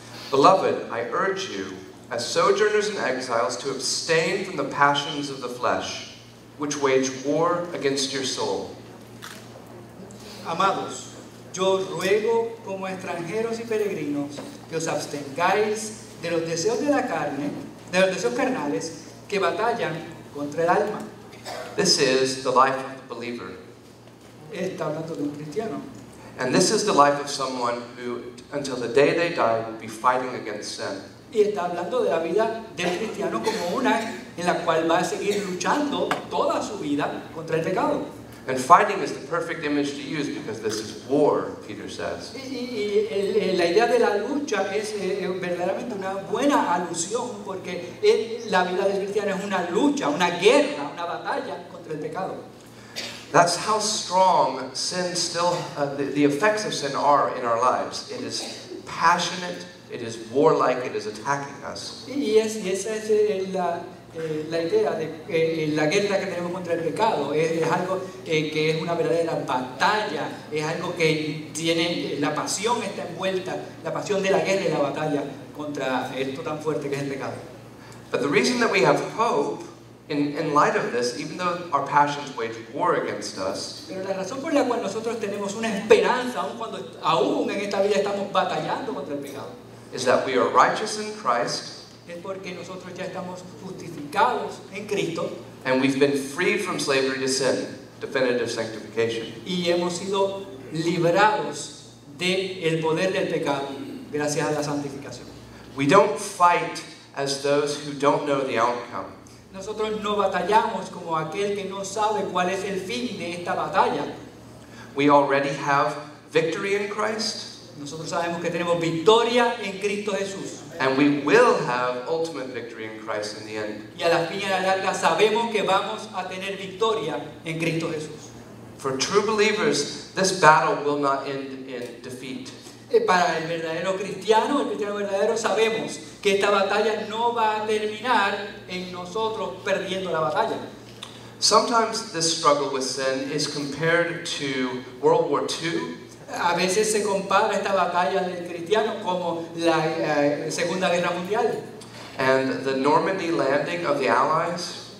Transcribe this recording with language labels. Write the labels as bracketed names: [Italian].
[English] Beloved, I urge you, as sojourners and exiles, to abstain from the passions of the flesh, which wage war against your soul. [Spanish] Amados, yo ruego como extranjeros y peregrinos que os abstengáis de los deseos de la carne, de los deseos carnales que batallan contra el alma. [English] This is the life of the believer. [Spanish] Está hablando de un cristiano. [English] And this is the life of someone who, until the day they die, will be fighting against sin. [Spanish] Y está hablando de la vida del cristiano como una en la cual va a seguir luchando toda su vida contra el pecado. [English] And fighting is the perfect image to use because this is war, Peter says. [Spanish] La idea de la lucha es verdaderamente una buena alusión porque la vida del cristiano es una lucha, una guerra, una batalla contra el pecado. [English] That's how strong sin still, the effects of sin are in our lives. It is passionate, it is warlike, it is attacking us. [Spanish] Y esa es la idea de la guerra que tenemos contra el pecado. Es algo que es una verdadera batalla, es algo que tiene, la pasión está envuelta, la pasión de la guerra y la batalla contra esto tan fuerte que es el pecado. [English] But the reason that we have hope, in light of this, even though our passions wage war against us, [Spanish] Pero la razón por la cual nosotros tenemos una esperanza, aún en esta vida estamos batallando contra el pecado, [English] is that we are righteous in Christ, [Spanish] es porque nosotros ya estamos justificados en Cristo [English] and we've been freed from slavery to sin, definitive sanctification. [Spanish] y hemos sido librados del poder del pecado gracias a la santificación. [English] We don't fight as those who don't know the outcome. [Spanish] Nosotros no batallamos como aquel que no sabe cuál es el fin de esta batalla. [English] We already have victory in Christ, [Spanish] Nosotros sabemos que tenemos victoria en Cristo Jesús. [English] and we will have ultimate victory in Christ in the end. [Spanish] Y a la fin y a la larga sabemos que vamos a tener victoria en Cristo Jesús. [English] For true believers, this battle will not end in defeat. [Spanish] Para el verdadero cristiano, el cristiano verdadero, sabemos que esta batalla no va a terminar en nosotros perdiendo la batalla. [English] Sometimes this struggle with sin is compared to World War II, [Spanish] A veces se compara esta batalla del cristiano como la Segunda Guerra Mundial [English] and the Normandy landing of the Allies